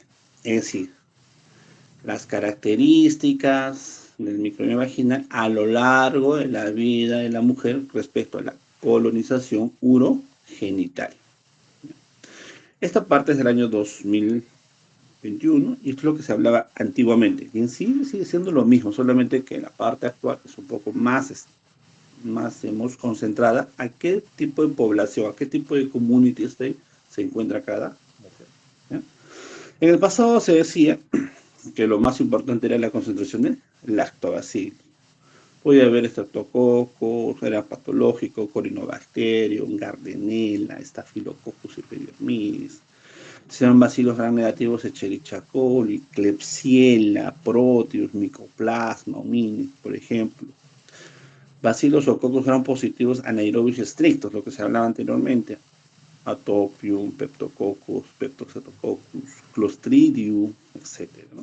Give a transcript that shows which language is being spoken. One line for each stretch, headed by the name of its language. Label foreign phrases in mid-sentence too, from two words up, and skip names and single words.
Spanish: Es decir, las características del microbioma vaginal a lo largo de la vida de la mujer respecto a la colonización urogenital. Esta parte es del año 2021 y esto es lo que se hablaba antiguamente. Y en sí sigue siendo lo mismo, solamente que la parte actual es un poco más concentrada a qué tipo de población, a qué tipo de
English: community state
Spanish: se encuentra cada mujer. ¿Ya? En el pasado se decía que lo más importante era la concentración de lactobacillus. Podía haber estreptococos, era patológico, corinobacterium, gardnerella, estafilococcus epidermidis. Se llaman bacilos gram negativos, Escherichia coli, Klebsiella, Proteus, Mycoplasma, Hominis, por ejemplo. Bacilos o cocos gram positivos anaerobios estrictos, lo que se hablaba anteriormente. Atopium, Peptococcus, Peptoxetococcus, Clostridium, etc., ¿no?